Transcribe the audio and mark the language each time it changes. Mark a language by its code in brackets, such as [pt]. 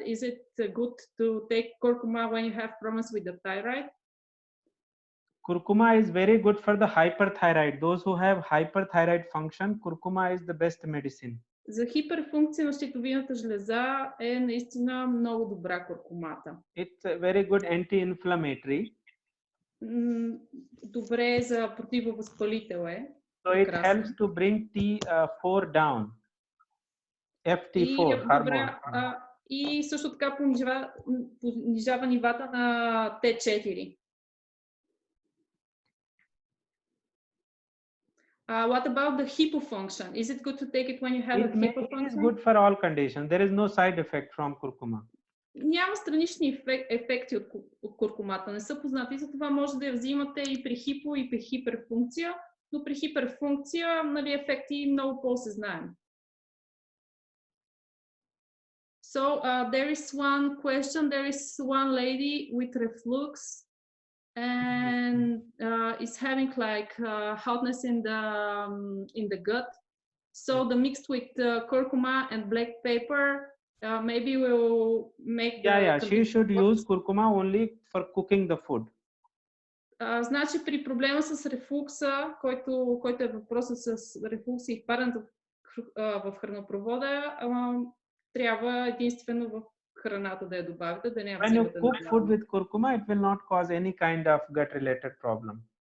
[en] Is it good to take curcuma when you have problems with the thyroid? Curcuma is very good for the hyperthyroid. Those who have hyperthyroid function, curcuma is the best medicine. [bg] За хиперфункция на щитовидната жлеза е наистина много добра куркумата. [en] It's very good anti-inflammatory. [bg] Добре за противовъзпалител е. [en] So it helps to bring T4 down. FT4 hormone. [bg] И също така понижава нивата на T4. [en] What about the hypofunction? Is it good to take it when you have a hypofunction? It is good for all conditions. There is no side effect from curcuma. [bg] Няма странични ефекти от куркумата, не са познати, затова може да я взимате и при хипо, и при хиперфункция, но при хиперфункция ефекти много по-осезнаеми. [en] So there is one question, there is one lady with reflux and is having like hotness in the gut. So the mixed with curcuma and black pepper maybe will make she should use curcuma only for cooking the food. [bg] Значи при проблема с рефлукса, който е въпросът с рефлукса и падането в хранопровода, трябва единствено в храната да я добавите, да не я взимате. [en] When you cook food with curcuma, it will not cause any kind of gut-related problem.